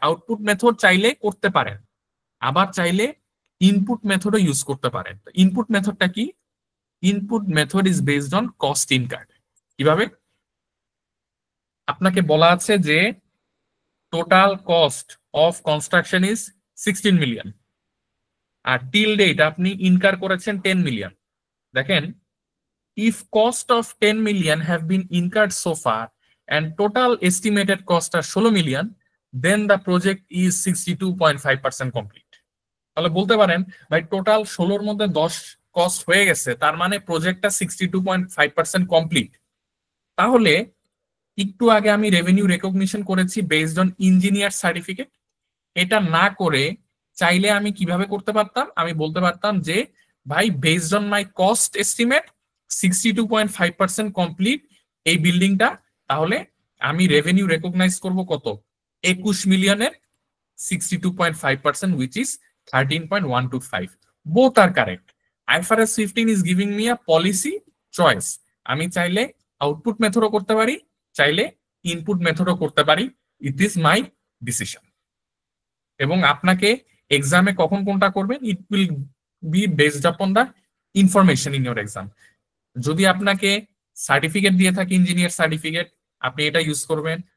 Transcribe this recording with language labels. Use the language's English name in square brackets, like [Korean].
[Bangla] Output method চাইলে করতে পারেন, আবার চাইলে ইনপুট মেথডও ইউজ করতে পারেন। ইনপুট মেথডটা কি? [English] Input method is based on cost incurred. [Bangla] কিভাবে? আপনাকে বলা আছে যে total cost of construction is 16 million, আর till date আপনি ইনকার করেছেন 10 মিলিয়ন। দেখেন, [English] if cost of 10 million have been incurred so far and total estimated cost are 16 million, then the project is 62.5% complete. [Bangla] তাহলে বলতে পারেন ভাই total 16 মধ্যে 10 cost হয়ে গেছে, তার মানে প্রজেক্টটা 62.5% কমপ্লিট। তাহলে একটু আগে আমি রেভিনিউ রেকগনিশন করেছি বেসড অন ইঞ্জিনিয়ার সার্টিফিকেট। এটা না করে চাইলে আমি কিভাবে করতে পারতাম? আমি বলতে পারতাম যে ভাই based on my cost estimate 62.5% complete এই বিল্ডিংটা, তাহলে আমি রেভিনিউ রেকগনাইজ করব কত? 21 মিলিয়নের 62.5%, [English] which is 13.125. Both are correct. IFRS 15 is giving me a policy choice. [Bangla] আমি চাইলে আউটপুট মেথডও করতে পারি, চাইলে ইনপুট মেথডও করতে পারি। [English] It is my decision. [Bangla] এবং আপনাকে এক্সামে কখন কোনটা করবেন, [English] It will be based upon the information in your exam. [Bangla] যদি আপনাকে সার্টিফিকেট দিয়ে থাকে ইঞ্জিনিয়ার সার্টিফিকেট, আপনি এটা ইউজ করবেন।